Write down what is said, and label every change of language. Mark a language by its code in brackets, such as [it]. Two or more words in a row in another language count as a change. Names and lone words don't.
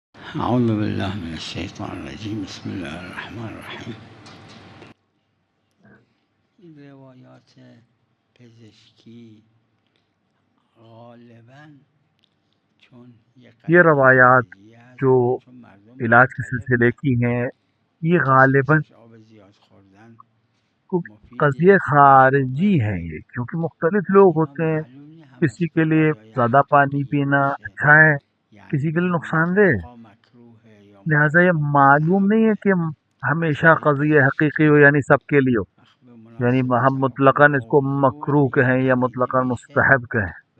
[ar] اعوذ باللہ من الشیطان الرجیم بسم اللہ الرحمن الرحیم. [fa] این روایات پزشکی غالباً چون [ur] یہ روایات جو [fa] چون مردم [ur] علاج کے سلسلے کی ہیں یہ غالباً [fa] آب زیاد خوردن [ur] قضیے خارجی ہیں، یہ کیونکہ مختلف لوگ ہوتے ہیں. کسی کے لیے زیادہ پانی پینا اچھا ہے، کسی کے لیے نقصان دہ ہے. لہٰذا یہ معلوم نہیں ہے کہ ہمیشہ قضیہ حقیقی ہو، یعنی سب کے لیے ہو، یعنی ہم مطلقاً اس کو مکروہ کہیں یا مطلقاً مستحب کہیں.